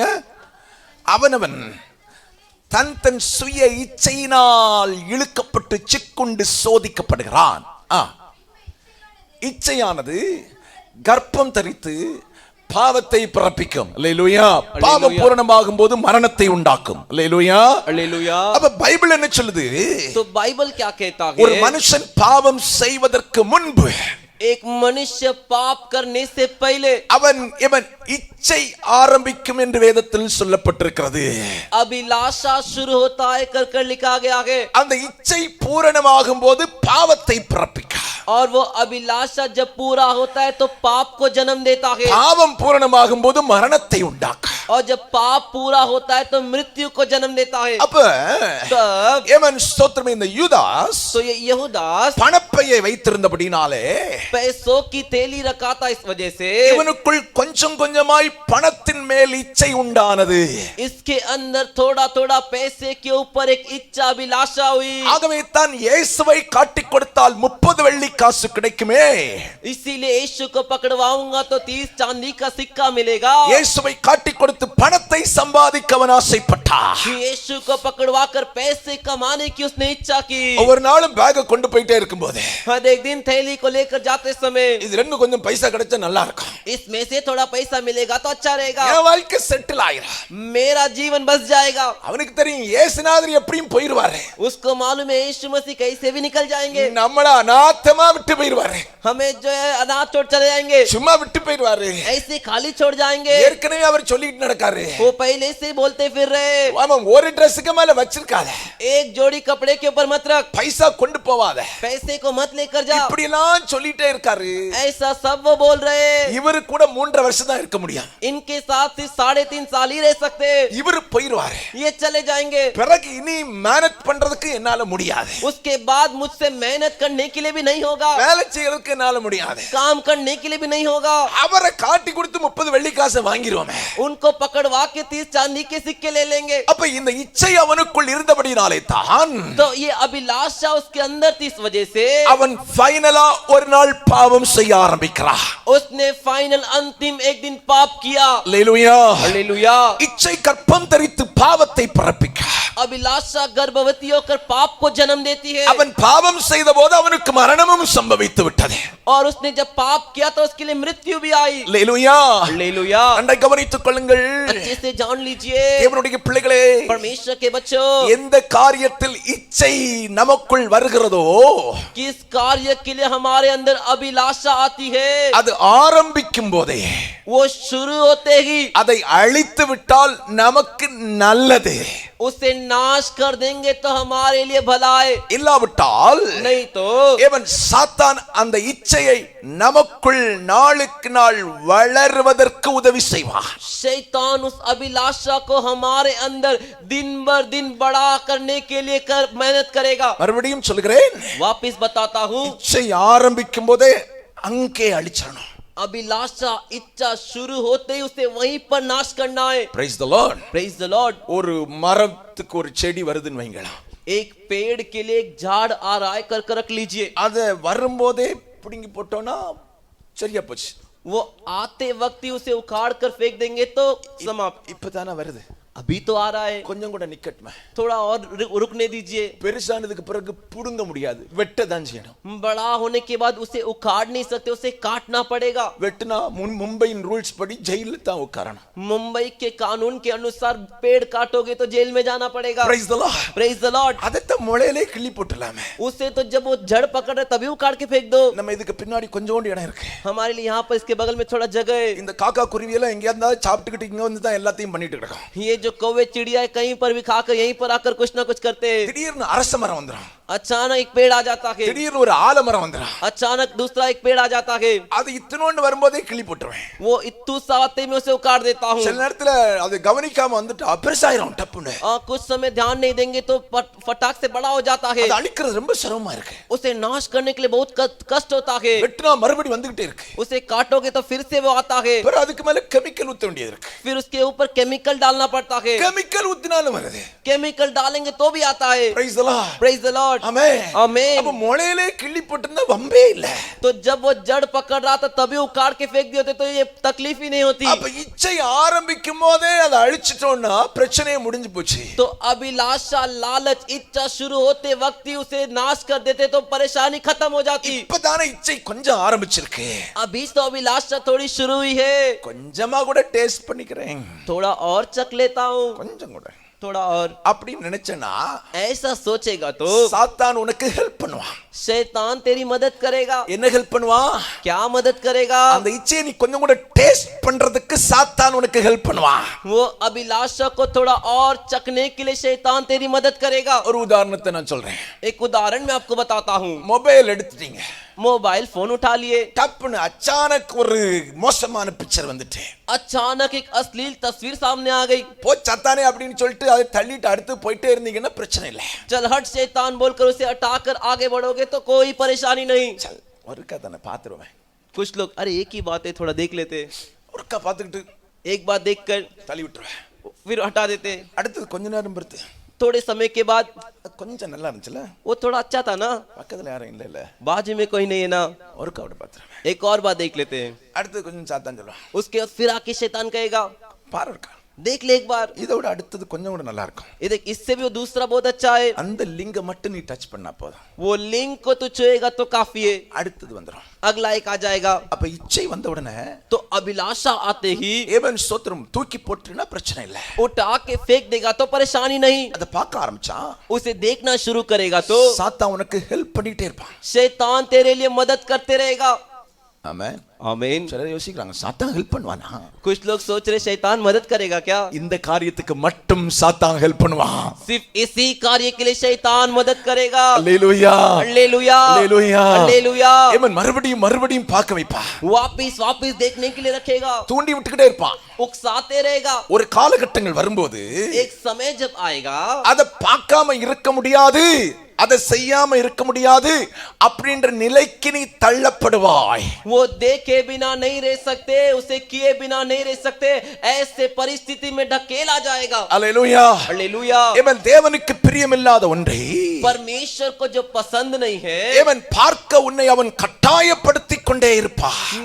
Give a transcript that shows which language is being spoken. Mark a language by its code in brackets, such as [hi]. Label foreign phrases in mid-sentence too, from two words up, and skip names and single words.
[ta] அவனவன் தன் தன் சுய இச்சையினால் இழுக்கப்பட்டு சிக்குண்டு சோதிக்கப்படுகிறான். இச்சையானது கர்ப்பம் தரித்து பாவத்தை பிறப்பிக்கும். அல்லேலூயா. பாவம் பூரணமாகும் போது மரணத்தை உண்டாக்கும். அல்லேலூயா. [hi] हालेलुया। [ta] அப்ப பைபிள் என்ன சொல்லுது? [hi] तो बाइबल क्या कहता [ta] ஒரு [hi] है? [ta] மனுஷன் பாவம் செய்வதற்கு முன்பு [hi] एक मनुष्य पाप करने से पहले [ta] அவன் இச்சை ஆரம்பிக்கும் என்று வேதத்தில் சொல்லப்பட்டிருக்கிறது. [hi] अभिलाषा शुरू होता है कर लिखा गया है, [ta] அந்த இச்சை பூரணமாகும் போது பாவத்தை பிறப்பிக்கும். [hi] और वो अभिलाषा जब पूरा होता है तो पाप को जन्म देता है, [ta] பாவம் பூரணமாகும் போது மரணத்தை உண்டாக்கும். [hi] और जब पाप पूरा होता है तो मृत्यु को जन्म देता है। [ta] அப்ப [hi] तब [ta] ஏமன் ஸ்தோத்திரம், இந்த யூதாஸ் [hi] तो ये यहूदास [ta] பணப்பையை வைத்திருந்தபடினாலே [hi] पैसों की थैली रखा था, इस वजह से [ta] இவனுக்குள் கொஞ்சம் கொஞ்சமாய் பணத்தின் மேல் இச்சை உண்டானது. [hi] इसके अंदर थोड़ा थोड़ा पैसे के ऊपर एक इच्छा अभिलाषा हुई। [ta] ஆகவே தான் இயேசுவை காட்டிக் கொடுத்தால் 30 வெள்ளி காசு கிடைக்குமே, [hi] इसीलिए यीशु को पकड़वाऊंगा तो 30 चांदी का सिक्का मिलेगा। [ta] இயேசுவை காட்டிக் கொடுத்து பணத்தை சம்பாதிக்க அவன் ஆசைப்பட்டான். [hi] यीशु को पकड़वा कर पैसे कमाने की उसने इच्छा की। [ta] ஒவ்வொரு நாளும் பேக் கொண்டு போயிட்டே இருக்கும்போது, [hi] हर एक दिन थैली को लेकर जाते समय, [ta] இதுல இருந்து கொஞ்சம் பைசா கிடைச்சா நல்லா இருக்கும், [hi] इसमें से थोड़ा पैसा मिलेगा तो अच्छा रहेगा, [ta] என் வாழ்க்கை செட்டில் ஆயிரும், [hi] मेरा जीवन बस जाएगा। [ta] அவனுக்கு தெரியும் இயேசுநாதர் எப்படியும் போயிடுவாரு, [hi] उसको मालूम है यीशु मसीह कैसे भी निकल जाएंगे, [ta] நம்மள அநாத்தமா விட்டு போயிடுவாரு, [hi] हमें जो है अनाथ छोड़ चले जाएंगे, [ta] சும்மா விட்டு போயிடுவாரு, [hi] ऐसे खाली छोड़ जाएंगे। [ta] ஏற்கனவே அவர் சொல்லிட்டு நடக்காரு, [hi] वो पहले से बोलते फिर रहे, [ta] அவன் ஒரு ட்ரெஸ்க்கு மேல வச்சிருக்காத, [hi] एक जोड़ी कपड़े के ऊपर मत रख, [ta] பைசா கொண்டு போவாத, [hi] पैसे को मत लेकर जा, [ta] இப்படி எல்லாம் சொல்லிட்டே இருக்காரு. [hi] ऐसा सब वो बोल रहे। [ta] இவரு கூட 3.5 வருஷம் தான் இருக்க முடியும், [hi] इनके साथ सिर्फ 3.5 साल ही रह सकते, [ta] இவரு போயிடுவாரு, [hi] ये चले जाएंगे। [ta] பிறகு இனி மேனேஜ் பண்றதுக்கு என்னால முடியாது, [hi] उसके बाद मुझसे मेहनत करने के लिए भी नहीं होगा, [ta] வேலை செய்யறதுக்கு என்னால முடியாது, [hi] काम करने के लिए भी नहीं होगा। [ta] அவரை காட்டி கொடுத்து 30 வெள்ளி காசை வாங்கிடுவோமே, [hi] उनको पकड़वा के 30 चांदी के सिक्के ले लेंगे। [ta] அப்ப இந்த இச்சை அவனுக்குள் இருந்தபடினாலே தான் [hi] तो ये अभिलाषा उसके अंदर थी, इस वजह से [ta] அவன் ஃபைனலா ஒரு நாள் பாவம் செய்ய ஆரம்பிக்கிறான். [hi] उसने फाइनल अंतिम एक दिन पाप किया। [ta] அல்லேலூயா. [hi] हालेलुया। [ta] இச்சை கற்பம் தரித்து பாவத்தை பிறப்பிக்க, [hi] अभिलाषा गर्भवती होकर पाप को जन्म देती है। [ta] அவன் பாவம் செய்த போது அவனுக்கு மரணமும் சம்பவித்து விட்டது. [hi] और उसने जब पाप किया तो उसके लिए मृत्यु भी आई। [ta] அல்லேலூயா. [hi] हालेलुया। [ta] அண்டை கவனித்துக் கொள்ளுங்கள். [hi] अच्छे से जान लीजिए [ta] தேவனுடைய பிள்ளைகளே, [hi] परमेश्वर के बच्चों, [ta] எந்த காரியத்தில் இச்சை நமக்குள் வருகிறதோ [hi] किस कार्य के लिए हमारे अंदर अभिलाषा आती है, [ta] அது ஆரம்பிக்கும் போதே [hi] वो शुरू होते ही [ta] அதை அழித்து விட்டால் நமக்கு நல்லது. [hi] उसे नाश कर देंगे तो हमारे लिए भला है, [ta] இல்லாவிட்டால் [hi] नहीं तो [ta] ஏவன் சாத்தான் அந்த இச்சையை நமக்குள் நாளுக்கு நாள் வளருவதற்கு உதவி செய்வான். [hi] शैतान उस अभिलाषा को हमारे अंदर दिन बर दिन बड़ा करने के लिए मेहनत करेगा। [ta] மறுபடியும் சொல்கிறேன், [hi] वापिस बताता हूँ, [ta] இச்சை ஆரம்பிக்கும் போதே அங்கே அழிச்சணும். [hi] अभिलाषा इच्छा शुरू होते ही उसे वहीं पर नाश करना है। [en] Praise the Lord. Praise the Lord. [ta] ஒரு மரத்துக்கு ஒரு செடி வருதுன்னு வைங்களா, [hi] एक पेड़ के लिए एक झाड़ आ रहा है, कर रख लीजिए। [ta] அத வரும்போதே பிடுங்கி போட்டோம்னா சரியா போச்சு. [hi] वो आते वक्त ही उसे उखाड़ कर फेंक देंगे तो समाप्त। [ta] இப்பதானே வருது, [hi] अभी तो आ रहा है, [ta] கொஞ்சம் கூட நிக்கட்டுமே. [hi] थोड़ा और रुकने दीजिए। [ta] பெருசானதுக்கு பிறகு புடுங்க முடியாது, வெட்ட தான் செய்யணும். [hi] बड़ा होने के बाद उसे उखाड़ नहीं सकते, उसे काटना पड़ेगा। [ta] வெட்டினா மும்பையின் ரூல்ஸ் படி ஜெயில தான் உட்காரணும். [hi] मुंबई के कानून के अनुसार पेड़ काटोगे तो जेल में जाना पड़ेगा। [en] Praise the Lord. Praise the Lord. [ta] அதத்த முளையிலே கிள்ளி போட்டுலாமே. [hi] उसे तो जब वो जड़ पकड़ रहे तभी उखाड़ के फेंक दो। [ta] நம்ம இதுக்கு பின்னாடி கொஞ்சோண்டு இடம் இருக்கு. [hi] हमारे लिए यहाँ पर इसके बगल में थोड़ा जगह है। [ta] இந்த காக்கா குருவி எல்லாம் எங்கயா இருந்தா சாப்பிட்டுக்கிட்டு இங்க வந்து தான் எல்லாத்தையும் பண்ணிட்டு கிடக்கும். [hi] ये जो कौवे चिड़िया है कहीं पर भी खाकर यहीं पर आकर कुछ ना कुछ करते हैं। [ta] திடீர்னு அரச மரம் வந்துரும், [hi] अचानक एक पेड़ आ जाता है, [ta] திடீர்னு ஒரு ஆலமரம் வந்துரும். [hi] अचानक दूसरा एक पेड़ आ जाता है। [ta] அது இத்தனோண்டு வரும்போதே கிள்ளி போட்டுருவேன். [hi] वो इत्तू सा आते में उसे उखाड़ देता हूँ। [ta] சில நேரத்துல அது கவனிக்காம வந்துட்டா பெருசாயிரும் டப்புன்னு. [hi] कुछ समय ध्यान नहीं देंगे तो फटाक से बड़ा हो जाता है। [ta] அது அழிக்கிறது ரொம்ப சிரமமா இருக்கு. [hi] उसे नाश करने के लिए बहुत कष्ट होता है। [ta] வெட்டினா மறுபடி வந்துகிட்டே இருக்கு. [hi] उसे काटोगे तो फिर से वो आता है, [ta] பிறகு அதுக்கு மேல கெமிக்கல் ஊத்த வேண்டியது இருக்கு. [hi] फिर उसके ऊपर केमिकल डालना पड़ता है। [ta] கெமிக்கல் ஊத்தினாலும் வருது. [hi] केमिकल डालेंगे तो भी आता है। [en] Praise the Lord. Praise the Lord. [ta] ஆமென். [hi] आमीन। [ta] அப்ப முளையிலே கிள்ளி போட்டுனா வம்பே இல்ல. [hi] तो जब वो जड़ पकड़ रहा था तभी उखाड़ के फेंक दिए होते तो ये तकलीफ ही नहीं होती। [ta] அப்ப இச்சை ஆரம்பிக்கும் போதே அதை அழிச்சிட்டோம்னா பிரச்சனையே முடிஞ்சு போச்சு. [hi] तो अभिलाषा लालच इच्छा शुरू होते वक्त ही उसे नाश कर देते तो परेशानी खत्म हो जाती। [ta] இப்பதானே இச்சை கொஞ்சம் ஆரம்பிச்சிருக்கு. [hi] अभी तो अभिलाषा थोड़ी शुरू हुई है, [ta] கொஞ்சமா கூட டேஸ்ட் பண்ணிக்கிறேன், [hi] थोड़ा और चख लेता हूँ, [ta] கொஞ்சம் கூட [hi] थोड़ा और। [ta] அப்படின்னு நினைச்சனா [hi] ऐसा सोचेगा तो [ta] சாத்தான் உனக்கு ஹெல்ப் பண்ணுவான். [hi] शैतान तेरी मदद करेगा। [ta] என்ன ஹெல்ப் பண்ணுவான்? [hi] क्या मदद करेगा? [ta] அந்த இச்சையை நீ கொஞ்சம் கூட டேஸ்ட் பண்றதுக்கு சாத்தான் உனக்கு ஹெல்ப் பண்ணுவான். [hi] वो अभिलाषा को थोड़ा और चखने के लिए शैतान तेरी मदद करेगा। [ta] ஒரு உதாரணத்தை நான் சொல்றேன். [hi] एक उदाहरण मैं आपको बताता हूँ। [ta] மொபைல் எடுத்துட்டீங்க, [hi] मोबाइल फोन उठा लिए, [ta] டப்புன்னு அச்சானக் ஒரு மோசமான பிக்சர் வந்துட்டு [hi] अचानक एक अश्लील तस्वीर सामने आ गई। [ta] போச்சாத்தானே அப்படின்னு சொல்லிட்டு அதை தள்ளிட்டு அடுத்து போயிட்டே இருந்தீங்கன்னா பிரச்சனை இல்லை. [hi] चल हट शैतान बोलकर उसे हटाकर आगे बढ़ोगे तो कोई परेशानी नहीं। [ta] சல் ஒருக்கா தானே பார்த்துருவேன். [hi] कुछ लोग अरे एक ही बात है थोड़ा देख लेते, [ta] ஒருக்கா பார்த்துக்கிட்டு [hi] एक बात देखकर [ta] தள்ளி விட்டுருவேன். [hi] फिर हटा देते। [ta] அடுத்தது கொஞ்ச நேரம் பொறுத்து [hi] थोड़े समय के बाद [ta] கொஞ்சம் நல்லா இருந்துச்சுல, [hi] वो थोड़ा अच्छा था ना, [ta] பக்கத்துல யாரும் இல்ல இல்ல, [hi] बाजू में कोई नहीं है ना, [ta] ஒருக்கா அப்படி பார்த்துருவேன். [hi] एक और बात देख लेते हैं। [ta] அடுத்தது கொஞ்சம் சாத்தான் சொல்லுவான், [hi] उसके बाद फिर आके शैतान कहेगा [ta] பாரு இருக்கா, [hi] देख ले एक बार, [ta] இதோட அடுத்தது கொஞ்சம் கூட நல்லா இருக்கும். [hi] ये देख इससे भी वो दूसरा बहुत अच्छा है। [ta] அந்த லிங்க மட்டும் நீ டச் பண்ணா போதும், [hi] वो लिंक को तू छुएगा तो काफी है, [ta] அடுத்தது வந்துடும். [hi] अगला एक आ जाएगा। [ta] அப்ப இச்சை வந்த உடனே [hi] तो अभिलाषा आते ही [ta] ஏவன் ஸ்தோத்திரம் தூக்கி போட்டுனா பிரச்சனை இல்ல. [hi] उठा के फेंक देगा तो परेशानी नहीं। [ta] அதை பார்க்க ஆரம்பிச்சா [hi] उसे देखना शुरू करेगा तो [ta] சாத்தான் உனக்கு ஹெல்ப் பண்ணிட்டே இருப்பான். [hi] शैतान तेरे लिए मदद करते रहेगा। [ta] ஆமென். [hi] आमीन। [ta] சிலர் யோசிக்கிறாங்க சாத்தான் ஹெல்ப் பண்ணுவானா? [hi] कुछ लोग सोच रहे शैतान मदद करेगा क्या? [ta] இந்த காரியத்துக்கு மட்டும் சாத்தான் ஹெல்ப் பண்ணுவான். [hi] सिर्फ इसी कार्य के लिए शैतान मदद करेगा। [ta] அல்லேலூயா, [hi] हालेलुया, [ta] அல்லேலூயா, [hi] हालेलुया। [ta] ஏமன் மறுபடியும் மறுபடியும் பார்க்க வைப்பான். [hi] वापिस वापिस देखने के लिए रखेगा, [ta] தூண்டி விட்டுக்கிட்டே இருப்பான். [hi] उकसाते रहेगा। [ta] ஒரு காலகட்டங்கள் வரும்போது [hi] एक समय जब आएगा [ta] அதை பார்க்காம இருக்க முடியாது அதை செய்யாம இருக்க முடியாது அப்படின்ற நிலைக்கு நீ தள்ளப்படுவாய். [hi] वो देखे बिना नहीं रह सकते, उसे किए बिना नहीं रह सकते, ऐसे परिस्थिति में ढकेला जाएगा. [ta] அல்லேலூயா. [hi] हालेलुया. [ta] இவன் தேவனுக்கு பிரியமில்லாத ஒன்றை [hi] परमेश्वर को जो पसंद नहीं है, [ta] இவன் பார்க்க உன்னை அவன் கட்டாயப்படுத்திக் கொண்டே இருப்பான்.